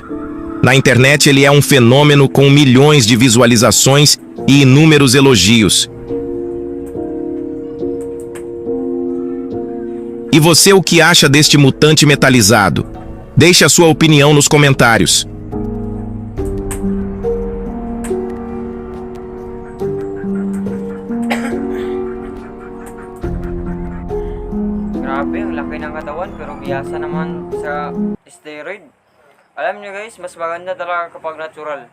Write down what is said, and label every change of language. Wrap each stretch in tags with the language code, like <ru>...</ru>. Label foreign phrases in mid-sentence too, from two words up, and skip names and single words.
<pt>Na internet ele é um fenômeno com milhões de visualizações e inúmeros elogios. E você o que acha deste mutante metalizado? Deixe a sua opinião nos comentários.</pt> <tl>Grabe, ang laki ng katawan pero biyasa naman sa steroid. Alam nyo guys, mas maganda talaga kapag natural.</tl>